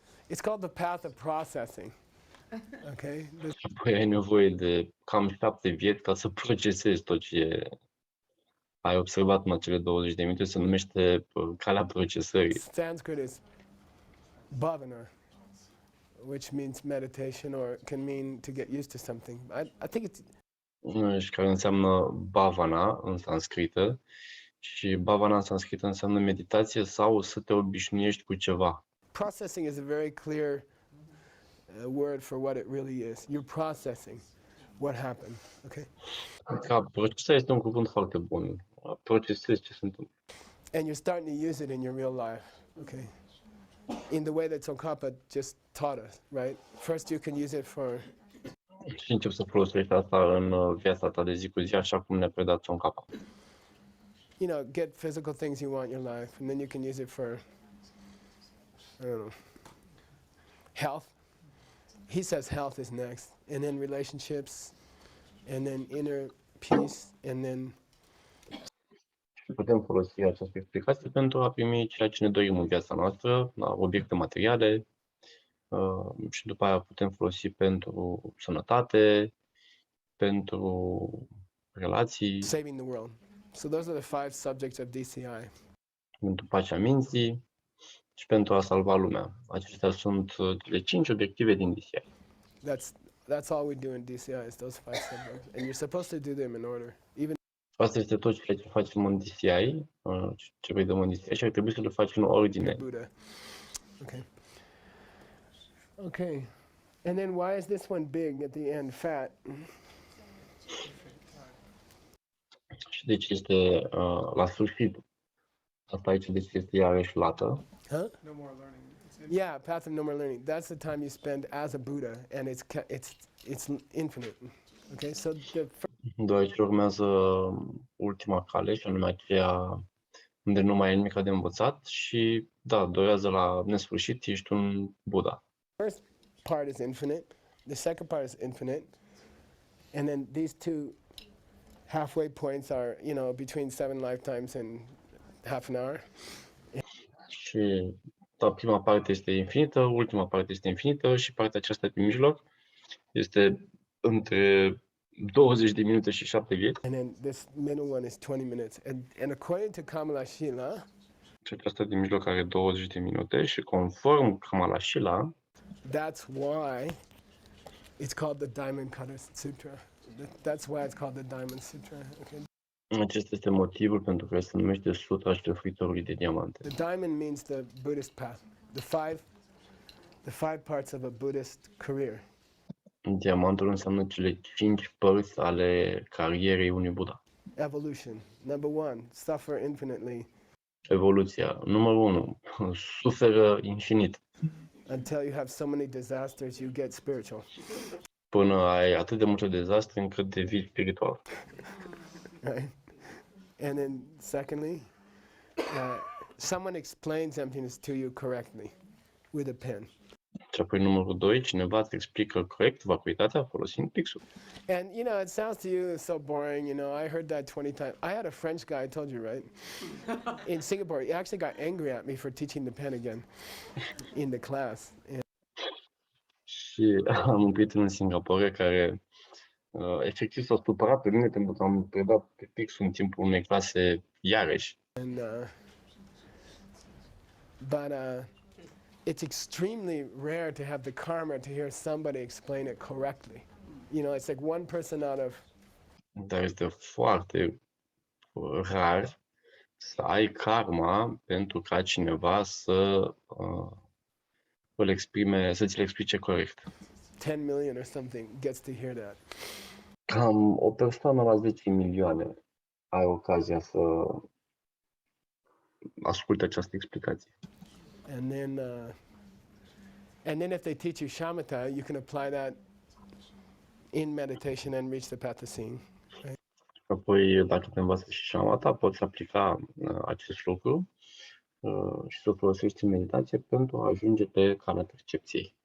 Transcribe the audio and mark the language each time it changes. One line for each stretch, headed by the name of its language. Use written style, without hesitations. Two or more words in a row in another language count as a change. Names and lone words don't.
English: It's called the path of processing. Okay?
Romanian: Și apoi ai nevoie de cam 7 vieți ca să procesezi tot ce ai observat în acele 20 de minute. Se numește calea procesării.
English: Sanskrit is bhavana, which means meditation or can mean to get used to something. I think it's
Romanian: Și care înseamnă bhavana în sanscrită. Și bhavana în sanscrită înseamnă meditație sau să te obișnuiești cu ceva.
English: processing is a very clear word for what it really is. You're processing what happened. Okay?
Romanian: Ca procesarea este un cuvânt foarte bun. Procesezi ce se întâmplă.
English: And you're starting to use it in your real life. Okay? In the way that Tsongkhapa just taught us, right? First you can use it for
Romanian: Și începi să folosești asta în viața ta de zi cu zi, așa cum ne-a predat Tsongkhapa.
English: get physical things you want in your life, and then you can use it for, I don't know, health. He says health is next, and then relationships, and then inner peace, and then
Romanian: Putem folosi această explicație pentru a primi ceea ce ne dorim în viața noastră, la obiecte materiale, și după aia putem folosi pentru sănătate, pentru relații,
English: saving the world. So those are the 5 subjects of DCI.
Romanian: pentru pacea minții și pentru a salva lumea. Acestea sunt cele 5 obiective din DCI.
English: That's all we do in DCI is those 5 subjects, and you're supposed to do them in order. Even
Romanian: Asta este tot ceea ce facem în DCI, ce vedem în DCI și ar trebui să le facem în ordine.
English: Buddha. Okay. Okay. And then why is this one big at the end, fat?
Romanian: Și deci este la sfârșit. Asta aici deci este iarăși lată.
English: Huh? No more learning. It's Yeah, path of no more learning. That's the time you spend as a Buddha, and it's infinite. Okay, so
Romanian: Deoarece urmează ultima cale, și anume aceea unde nu mai e nimic de învățat și, da, durează la nesfârșit, ești un Buddha.
English: first part is infinite. The second part is infinite, and then these 2 halfway points are, between 7 lifetimes and half an hour.
Romanian: Și, da, prima parte este infinită, ultima parte este infinită și partea aceasta din mijloc este între 20 de minute și 7 vieți.
English: And then this middle one is 20 minutes. And according to Kamalashila,
Romanian: Și aceasta din mijloc are 20 de minute și conform Kamalashila,
English: that's why it's called the Diamond Cutter Sutra. That's why it's called the Diamond Sutra. Okay.
Romanian: acesta este motivul pentru care se numește Sutra șlefuitorului de diamante.
English: The diamond means the Buddhist path. The five parts of a Buddhist career.
Romanian: Diamantul înseamnă cele 5 părți ale carierei unui Buddha.
English: Evolution. Number 1, suffer infinitely
Romanian: Evoluția. Numărul 1. Suferă infinit.
English: until you have so many disasters you get spiritual.
Romanian: Până ai atât de multe dezastre încât devii spiritual.
English: Right? And then secondly, someone explains emptiness to you correctly with a pen.
Romanian: Și apoi numărul 2, cineva îți explică corect vacuitatea folosind pixul.
English: And it sounds to you so boring, I heard that 20 times. I had a French guy, I told you, right? In Singapore, he actually got angry at me for teaching the pen again in the class. And
Romanian: Și am un prieten în Singapore care efectiv s-a supărat pe mine pentru că am predat pe pixul în timpul unei clase iarăși.
English: But it's extremely rare to have the karma to hear somebody explain it correctly. It's like one person out of
Romanian: Dar este foarte rar să ai karma pentru ca cineva să să ți-l explice corect.
English: 10 million or something gets to hear that.
Romanian: Cam o persoană la 10 milioane are ocazia să asculte această explicație.
English: And then if they teach you shamatha, you can apply that in meditation and reach the path of seeing.
Romanian: Apoi, dacă te învață și shamatha, poți aplica acest lucru și să o folosești în meditație pentru a ajunge pe calea percepției.